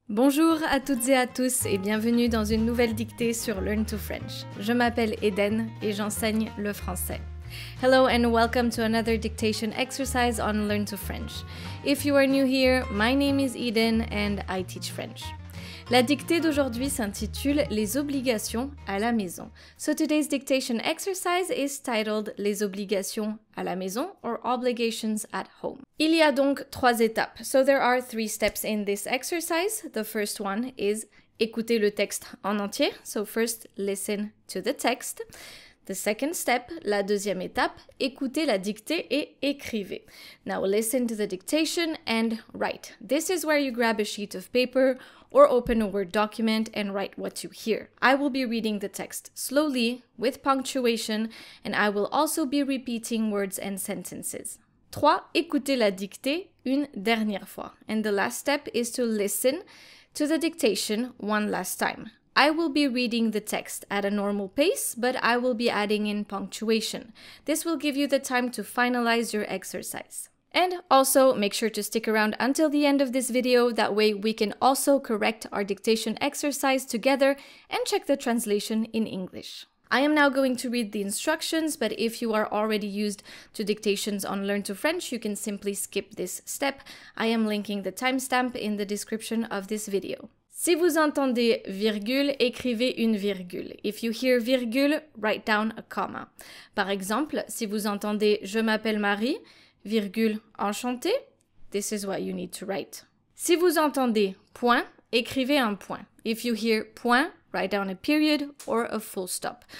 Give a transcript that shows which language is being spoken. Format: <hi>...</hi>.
<fr>Bonjour à toutes et à tous et bienvenue dans une nouvelle dictée sur Learn to French. Je m'appelle Eden et j'enseigne le français.</fr> <en>Hello and welcome to another dictation exercise on Learn to French. If you are new here, my name is Eden and I teach French.</en> <fr>La dictée d'aujourd'hui s'intitule Les obligations à la maison.</fr> <en>So today's dictation exercise is titled</en> <fr>Les obligations à la maison</fr> <en>or obligations at home.</en> <fr>Il y a donc 3 étapes.</fr> <en>So there are 3 steps in this exercise. The first one is</en> <fr>écouter le texte en entier.</fr> <en>So first listen to the text. The second step,</en> <fr>la deuxième étape, écoutez la dictée et écrivez.</fr> <en>Now listen to the dictation and write. This is where you grab a sheet of paper or open a Word document and write what you hear. I will be reading the text slowly with punctuation and I will also be repeating words and sentences. 3.</en> <fr>Écoutez la dictée une dernière fois.</fr> <en>And the last step is to listen to the dictation one last time. I will be reading the text at a normal pace, but I will be adding in punctuation. This will give you the time to finalize your exercise. And also, make sure to stick around until the end of this video, that way we can also correct our dictation exercise together and check the translation in English. I am now going to read the instructions, but if you are already used to dictations on Learn to French, you can simply skip this step. I am linking the timestamp in the description of this video.</en> <fr>Si vous entendez virgule, écrivez une virgule.</fr> <en>If you hear virgule, write down a comma.</en> <fr>Par exemple, si vous entendez je m'appelle Marie, virgule enchanté,</fr> <en>this is what you need to write.</en> <fr>Si vous entendez point, écrivez un point.</fr> <en>If you hear point, write down a period or a full stop.</en>